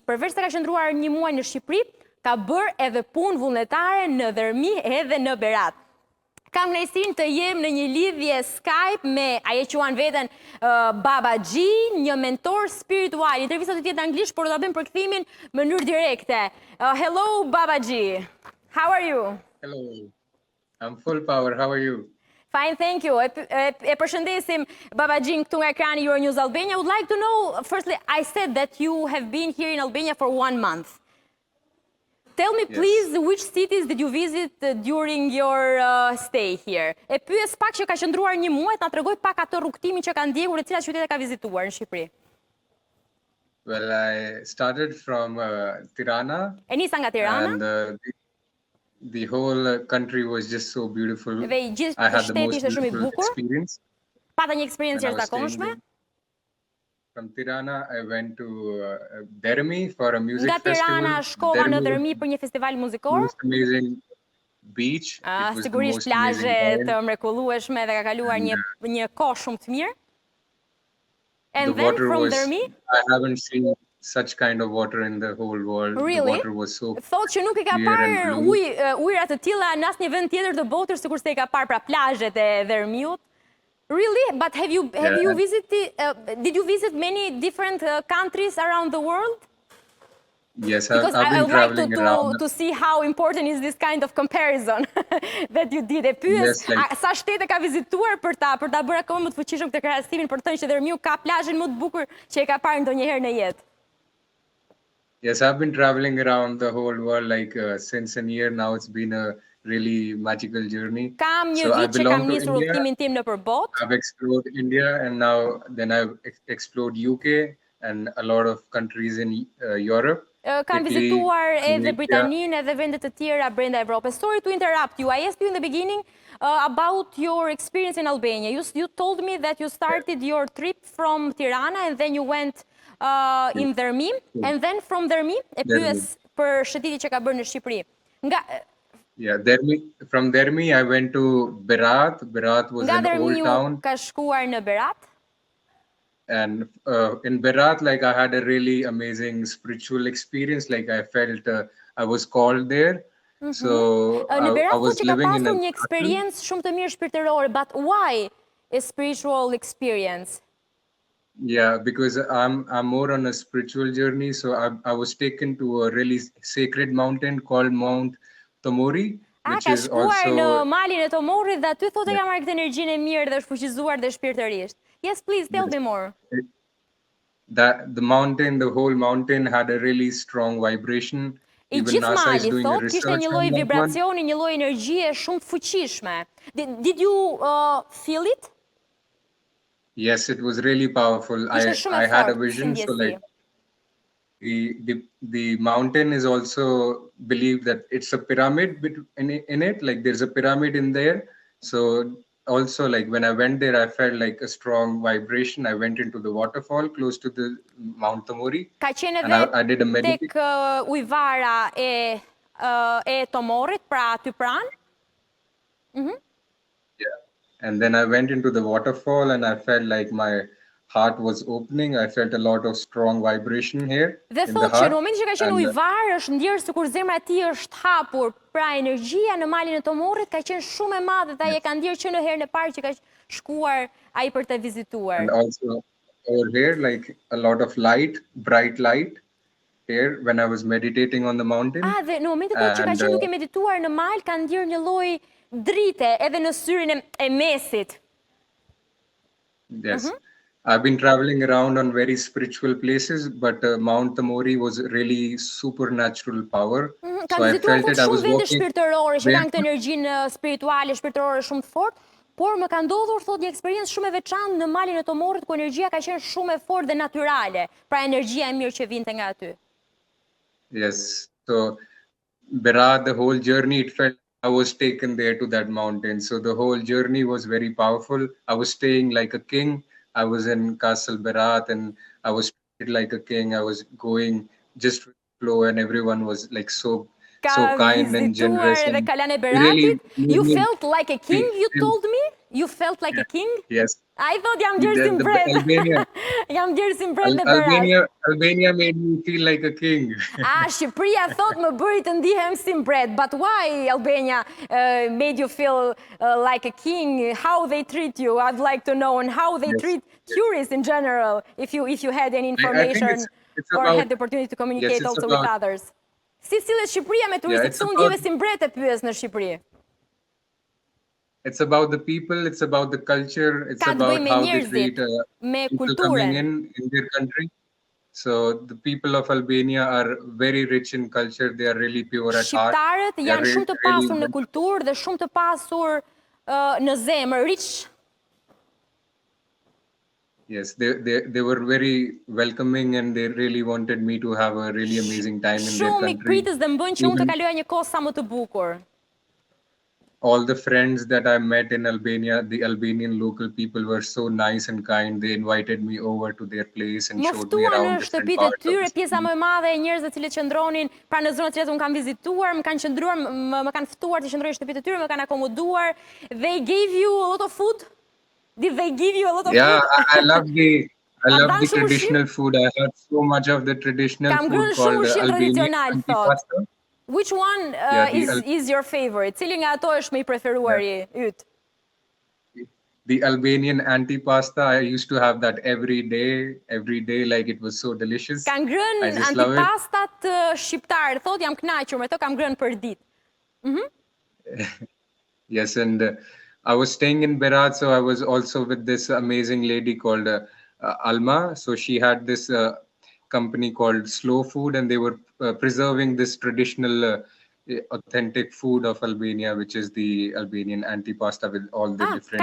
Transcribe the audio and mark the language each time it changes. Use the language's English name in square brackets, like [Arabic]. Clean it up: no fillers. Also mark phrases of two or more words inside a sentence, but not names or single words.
[Albanian] Përveç se ka qëndruar një muaj në Shqipëri, ka bërë edhe punë vullnetare në Dhermi edhe në Berat. Kam kënaqësinë të jem në një lidhje Skype me ajo që quan veten Babaji, një mentor spiritual. Intervista do të jetë në anglisht, por do ta bëjmë përkthimin në mënyrë direkte. [English] Hello Babaji. How are you? Hello. I'm full power. How are you? Fine, thank you. [Albanian] E përshëndesim Babajin këtu nga ekrani Euronews Albania. [English] I would like to know, firstly, I said that you have been here in Albania for 1 month. Tell me, please, which cities did you visit during your stay here? [Albanian] E pyes pak që ka qëndruar një muaj, na tregoj pak atë rrugtimin që ka ndjekur, cilat qytete ka vizituar në Shqipëri. [English] Well, I started from Tirana. [Albanian] E nisa nga Tirana. [English] And the whole country was just so beautiful. [Albanian] Dhe gjithë [English] I had the [Albanian] shteti [English] most [Albanian] ishte shumë i [English] beautiful [Albanian] bukur. [English] experience. [Albanian] Pata një eksperiencë [English] when I was [Albanian] jashtëzakonshme. [English] staying there. From Tirana, I went to Dhermi for a music [Albanian] Nga Tirana [English] festival. [Albanian] shkova në Dhermi për një festival muzikor. [English] Most amazing beach. It was the [Albanian] Sigurisht [English] most [Albanian] plazhe [English] amazing [Albanian] të [English] time. [Albanian] mrekullueshme dhe ka kaluar një kohë shumë të mirë. [English] And The then water from was, Dhermi, I haven't seen such kind of water in the whole world. Really? The water was so [Albanian] thotë që nuk i ka [English] clear and [Albanian] parë [English] blue. [Albanian] ujëra të tilla në asnjë vend tjetër të botës, sikur se i ka parë pra plazhet e Dhermiut. [English] Really? But have you visited? Did you visit many different countries around the world? Yes, Because I've I been would like traveling around. to see how important is this kind of comparison that you did. [Albanian] E pyes, [English] Yes, like- [Albanian] sa shtete ka vizituar për ta bërë akoma më të fuqishëm këtë krahasimin, për të thënë që Dhermiu ka plazhin më të bukur që e ka parë ndonjëherë në jetë. [English] Yes, I've been traveling around the whole world like since a year now. It's been a really magical journey. [Albanian] Kam një [English] So I [Albanian] vit që [English] belong [Albanian] kam [English] to [Albanian] nisur [English] India. [Albanian] udhëtimin tim nëpër botë. [English] I've explored India and now then I've explored UK and a lot of countries in Europe. [Albanian] Kam Italy, vizituar edhe Tunisia. Britaninë edhe vende të tjera brenda Evropës. [English] Sorry to interrupt you. I asked you in the beginning about your experience in Albania. You told me that you started your trip from Tirana and then you went in Dhermi, and then from Dhermi [Albanian] e pyes për shëtitin që ka bërë në Shqipëri. [English] Yeah, from Dhermi I went to Berat. Berat was [Albanian] Nga [English] an old [Albanian] Dhermiu [English] town. [Albanian] ka shkuar në Berat. [English] And in Berat, like I had a really amazing spiritual experience. Like I felt I was called there. So [Albanian] Në [English] I Berat was [Albanian] thotë që ka [English] living in [Albanian] pasur [English] a [Albanian] një eksperiencë shumë të mirë shpirtërore, [English] but why a spiritual experience? Yeah, because I'm more on a spiritual journey. So I was taken to a really sacred mountain called Mount Tomori, which [Albanian] Ka [English] is [Albanian] shkuar në [English] also [Albanian] malin e Tomorit dhe aty thotë ka marrë këtë energjinë e mirë dhe është fuqizuar dhe shpirtërisht. [English] Yes, please tell me more. that the whole mountain had a really strong vibration. I Even [Albanian] gjithë [English] NASA is [Albanian] mali, [English] doing a [Albanian] thot, kishte [English] research [Albanian] një [English] on [Albanian] lloj [English] that one. [Albanian] vibracioni, një lloj energjie shumë të fuqishme. [English] Did you feel it? Yes, it was really powerful. [Albanian] Ishte shumë [English] I [Albanian] e [English] had a [Albanian] fortë si [English] vision, so [Albanian] ndjesi. [English] like the mountain is also believed that it's a pyramid in it, like there's a pyramid in there. So also like when I went there, I felt like a strong vibration. I went into the waterfall close to the Mount Tamori, [Albanian] Ka qenë [English] and [Albanian] edhe [English] I did a meditation. [Albanian] tek ujvara e Tomorit, pra aty pranë? [English] Yeah. And then I went into the waterfall and I felt like my heart was opening. I felt a lot of strong vibration here [Albanian] Dhe [English] in the [Albanian] thotë që në [English] heart. [Albanian] momentin që ka qenë [English] And [Albanian] ujvar, është ndjerë sikur zemra e tij është hapur, pra energjia në malin e Tomorit ka qenë shumë e madhe dhe ai e ka ndjerë që në herën e parë që ka shkuar ai për të vizituar. [English] and also over here, like a lot of light, bright light here when I was meditating on the mountain. [Albanian] Dhe në momentin që ka [English] And [Albanian] qenë duke medituar në mal, ka ndjerë një lloj drite edhe në syrin e mesit. [English] yes, I've been traveling around on very spiritual places, but Mount Tamori was really supernatural power. [Albanian] Ka [English] So I [Albanian] vizituar [English] felt it. [Albanian] thotë [English] I [Albanian] shumë [English] was [Albanian] vende [English] walking [Albanian] shpirtërore që kanë këtë [English] barefoot. [Albanian] energjinë spirituale, shpirtërore shumë të fortë, por më ka ndodhur thotë një eksperiencë shumë e veçantë në malin e Tomorit ku energjia ka qenë shumë e fortë dhe natyrale, pra energjia e mirë që vinte nga aty. [English] Yes. So Berat, the whole journey, it felt I was taken there to that mountain. So the whole journey was very powerful. I was staying like a king. I was in Castle Berat and I was treated like a king. I was going just with the flow and everyone was like so kind and generous. [Albanian] Ka vizituar edhe [English] And [Albanian] Kalan e [English] it really [Albanian] Beratit. [English] made You me felt like a king, you feel- told me? You felt like a king? Yes. I thought [Albanian] jam djerë si [English] The [Albanian] mbret. Albania, Jam djerë si mbret në Berat. [English] Albania made me feel like a king. [Albanian] Shqipëria thot më bëri të ndihem si mbret. [English] But why Albania made you feel like a king? How they treat you? I'd like to know, and how they Yes. treat tourists in general, if you had any I think information it's or about- had the opportunity to communicate Yes, it's also with about- others. [Albanian] Si sillet Shqipëria me turistët? [English] it's [Albanian] Se unë [English] about- [Albanian] ndjeve si mbret e pyes në Shqipëri. [English] It's about the people, it's about the culture, it's [Albanian] Ka të [English] about [Albanian] bëjë me [English] how they [Albanian] njerëzit, [English] treat [Albanian] me [English] people coming [Albanian] kulturën. [English] in their country. So the people of Albania are very rich in culture. They are really pure at heart. [Albanian] Shqiptarët [English] They are [Albanian] janë shumë të pasur në kulturë dhe shumë të pasur në zemër, [English] rich. Yes, they were very welcoming and they really wanted me to have a really amazing time in their [Albanian] Shumë [English] country. [Albanian] mikpritës dhe më bën që unë të kaloja një kohë sa më të bukur. [English] All the friends that I met in Albania, the Albanian local people were so nice and kind. They invited me over to their place and [Albanian] Më [English] showed me [Albanian] ftuan [English] around [Albanian] në [English] different [Albanian] shtëpitë e [English] parts of [Albanian] tyre, [English] the city. [Albanian] pjesa më e madhe e njerëzve të cilët qëndronin pra në zonat që unë kam vizituar, më kanë qëndruar, më kanë ftuar të qëndroj në shtëpitë e tyre, më kanë akomoduar. [English] They gave you a lot of food? Did they give you a lot of Yeah, food? I love the [Albanian] dhanë shumë [English] traditional food. I had so much of the traditional [Albanian] Kam [English] food [Albanian] ngrënë shumë [English] called [Albanian] ushqim [English] Albanian [Albanian] tradicional, thot. [English] antipasta. Which one is your favorite? [Albanian] Cili nga ato është më i preferuari yt? [English] The Albanian antipasta, I used to have that every day, like it was so delicious. [Albanian] Ka ngrënë [English] I just love it. [Albanian] antipastat shqiptar, thot jam kënaqur me to, kam ngrënë për ditë. [English] Yes, and I was staying in Berat, so I was also with this amazing lady called Alma. So she had this company called Slow Food, and they were preserving this traditional authentic food of Albania, which is the Albanian antipasta with all the different...